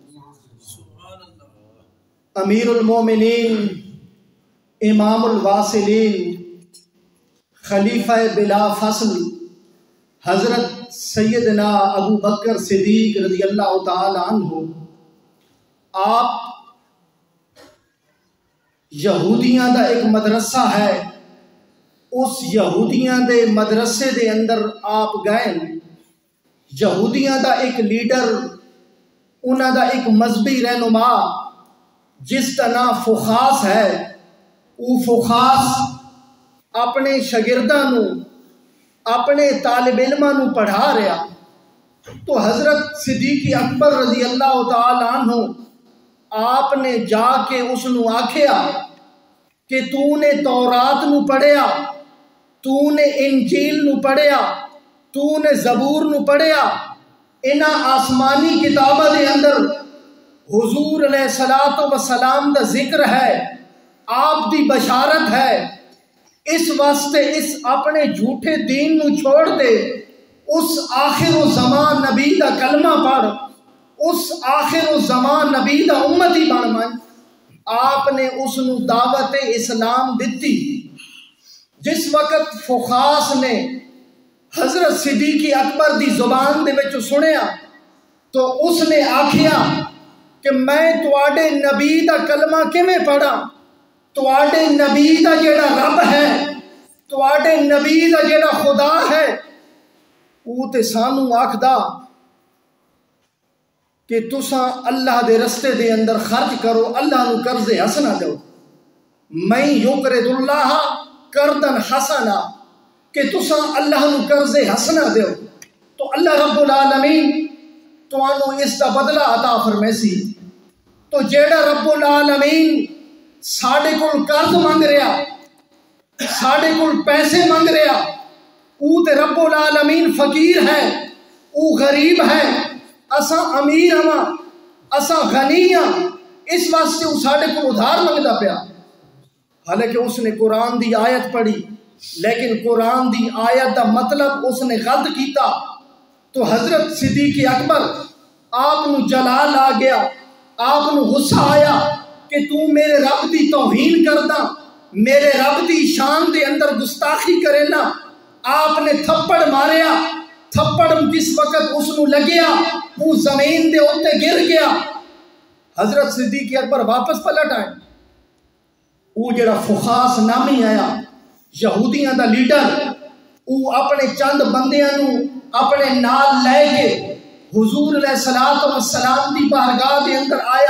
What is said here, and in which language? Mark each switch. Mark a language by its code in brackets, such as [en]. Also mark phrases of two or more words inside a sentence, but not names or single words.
[pa] امیر المومنین، امام الواصلین، خلیفہ بلا فصل حضرت سیدنا ابو بکر صدیق رضی اللہ تعالی عنہ، آپ یہودیاں دا ایک مدرسہ ہے، اس یہودیاں دے مدرسے دے اندر آپ گئے، یہودیاں دا ایک لیڈر، انہاں دا ایک مذہبی رہنما جس کا نام فخاس ہے، وہ فخاس اپنے شاگرداں نو، اپنے طالب علماں نو پڑھا رہا، تو حضرت صدیق اکبر رضی اللہ تعالی عنہ آپ نے جا کے اس نو آکھیا کہ تو نے تورات نو پڑھیا، تو نے انجیل نو پڑھیا، تو نے زبور نو پڑھیا، انہاں آسمانی کتاباں دے اندر حضور علیہ الصلوۃ والسلام دا ذکر ہے، آپ دی بشارت ہے، اس واسطے اس اپنے جھوٹے دین نو چھوڑ دے، اس آخر و زمان نبی دا کلمہ پڑھ، اس آخر و زمان نبی دا امتی بن من۔ آپ نے اس نو دعوت اسلام دیتی۔ جس وقت فخاس نے حضرت صدیق اکبر دی زبان دے وچ سنیا تو اس نے آکھیا کہ میں تواڈے نبی دا کلمہ کیویں پڑھاں؟ تواڈے نبی دا جیڑا رب ہے، تواڈے نبی دا جیڑا خدا ہے، وہ تے سانو آکھدا کہ تساں اللہ دے رستے دے اندر خرچ کرو، اللہ نو قرض حسنا دو، [ar] میں یقرض اللہ قرضا حسنا، [pa] کہ تساں اللہ نو قرض حسنا دیو تو اللہ رب العالمین تانوں اس دا بدلہ عطا فرمیسی۔ تو جیڑا رب العالمین ساڈے کول قرض منگ رہا، ساڈے کول پیسے منگ رہا، او تے رب العالمین فقیر ہے، او غریب ہے، اساں امیر ہاں، اساں غنی ہاں، اس واسطے وہ ساڈے کو ادھار منگدا پیا۔ حالانکہ اس نے قرآن دی آیت پڑھی، لیکن قرآن دی آیت دا مطلب اس نے غلط کیتا، تو حضرت صدیق اکبر آپ نو جلال آ گیا، آپ نو غصہ آیا کہ تو میرے رب دی توہین کردا، میرے رب دی شان دے اندر گستاخی کرے نا۔ آپ نے تھپڑ ماریا، تھپڑ جس وقت اس نو لگیا وہ زمین دے اوتے گر گیا۔ حضرت صدیق اکبر واپس پلٹ آئے، وہ جڑا فخاس نامی آیا یہودیاں دا لیڈر، وہ اپنے چند بندیاں نو اپنے نال لے کے حضور علیہ السلام دی بارگاہ دے اندر آیا۔